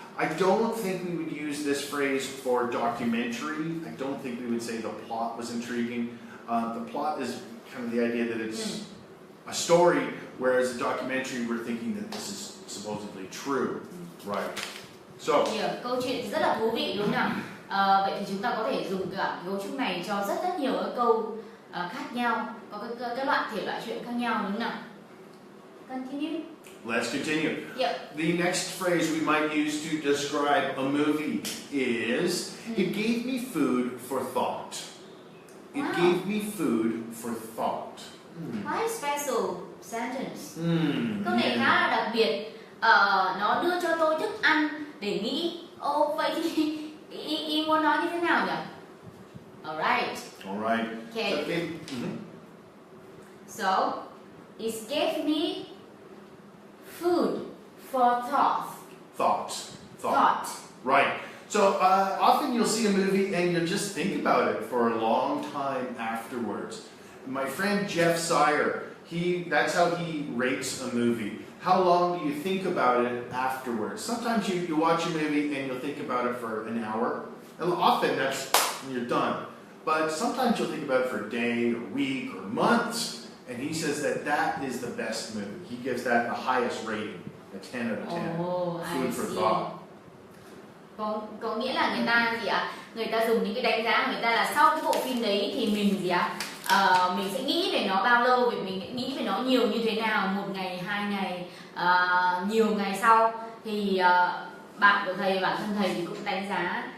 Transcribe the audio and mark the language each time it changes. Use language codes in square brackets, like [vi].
[en] I don't think we would use this phrase for documentary. I don't think we would say the plot was intriguing. The plot is kind of the idea that it's a story, whereas a documentary, we're thinking that this is supposedly true, right? So. [vi] Yeah, câu chuyện rất là thú vị, đúng không nào? Vậy thì chúng ta có thể dùng cả cấu trúc này cho rất nhiều các câu khác nhau, có các loại thể loại chuyện khác nhau, đúng không nào? [en] Continue. Let's continue. Yep. The next phrase we might use to describe a movie is, it gave me food for thought. It gave me food for thought. Quite special sentence. [vi] Câu này khá là đặc biệt. Nó đưa cho tôi thức ăn để nghĩ. Vậy thì ý muốn nói như thế nào nhỉ? [en] Alright. Alright. Okay. So, it gave me food for thought. Thought. Right. So often you'll see a movie and you'll just think about it for a long time afterwards. My friend Jeff Sire, that's how he rates a movie. How long do you think about it afterwards? Sometimes you watch a movie and you'll think about it for an hour. And often that's when you're done. But sometimes you'll think about it for a day, or a week, or months. And he says that is the best movie. He gives that the highest rating, a 10 out of 10. Food for thought. [vi] Có nghĩa là người ta gì ạ? Người ta dùng những cái đánh giá của người ta là sau cái bộ phim đấy thì mình gì ạ? Mình sẽ nghĩ về nó bao lâu, vì mình nghĩ về nó nhiều như thế nào, 1 ngày, 2 ngày, nhiều ngày sau thì bạn của thầy, bản thân thầy thì cũng đánh giá.